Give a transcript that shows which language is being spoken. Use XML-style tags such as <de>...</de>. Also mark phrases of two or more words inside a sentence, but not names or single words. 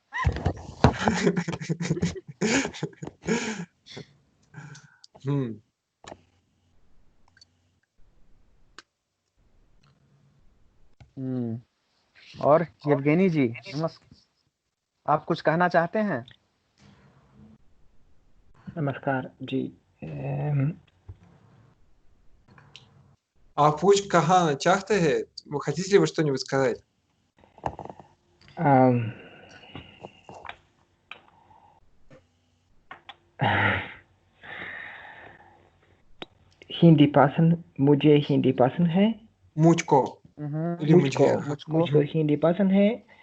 <hi>और येवगेनी जी नमस्कार, आप कुछ कहना चाहते हैं? नमस्कार जी। आप कुछ कहना चाहते हैं?</hi> <ru>Вы хотите ли вы что-нибудь сказать?</ru> <hi>हिंदी पसंद, मुझे हिंदी पसंद है। मुझको हिंदी पसंद है।</hi>